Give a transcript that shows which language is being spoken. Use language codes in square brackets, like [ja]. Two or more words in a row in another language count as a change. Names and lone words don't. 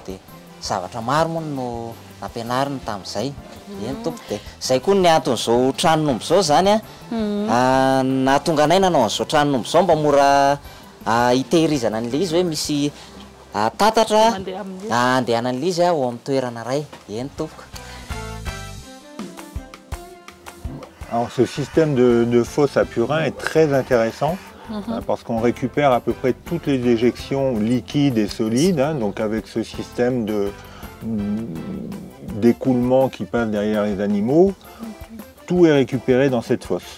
[mg] De zavatra maro moa no nampianariny tamin'izay eny tompo. De zay koa ny anton'izao tranon'omby zao zany nahatonga anay nanao an'izao tranon'omby zao mba mora hitehirizana an'ilay izy hoe misy tatatra mandeha amin'io. andehanan'ilay izy ao amin'ny toerana ray eny tompoko. [fr] Alors ce système de fosse à purin est très intéressant parce qu'on récupère à peu près toutes les éjections liquides et solides, donc avec ce système d'écoulement qui passe derrière les animaux, tout est récupéré dans cette fosse.